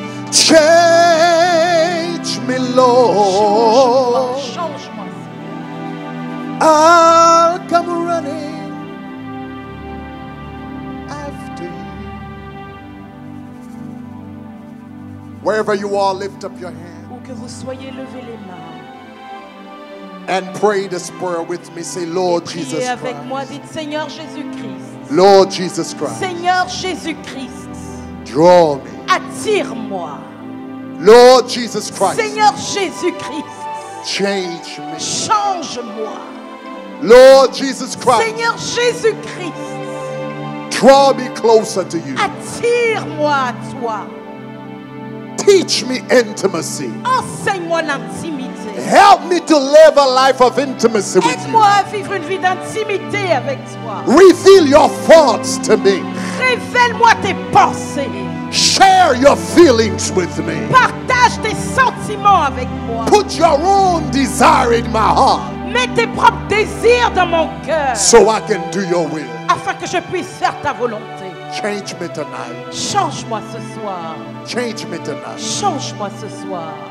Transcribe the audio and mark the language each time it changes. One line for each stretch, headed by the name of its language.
English: Change me, Lord.
French: Change-moi, Seigneur.
English: I'll come running after you. Wherever you are, lift up your hand
French: Où que vous soyez, levez les mains.
English: and pray this prayer with me. Say, Lord Jesus
French: Priez avec moi,
English: Christ.
French: dites Seigneur Jésus-Christ.
English: Lord Jesus Christ.
French: Seigneur Jésus-Christ,
English: Draw me.
French: attire-moi.
English: Lord Jesus Christ.
French: Seigneur Jésus-Christ,
English: Change me.
French: change-moi.
English: Lord Jesus Christ.
French: Seigneur Jésus-Christ,
English: Draw me closer to you.
French: attire-moi à toi.
English: Teach me intimacy.
French: Enseigne-moi l'intimité.
English: Help me to live a life of intimacy with you.
French: Aide-moi à vivre une vie d'intimité avec toi.
English: Reveal your thoughts to me.
French: Révèle-moi tes pensées.
English: Share your feelings with me.
French: Partage tes sentiments avec moi.
English: Put your own desire in my heart
French: Mets tes propres désirs dans mon cœur
English: so I can do your will.
French: afin que je puisse faire ta volonté.
English: Change me tonight.
French: Change-moi ce soir.
English: Change me tonight.
French: Change-moi ce soir.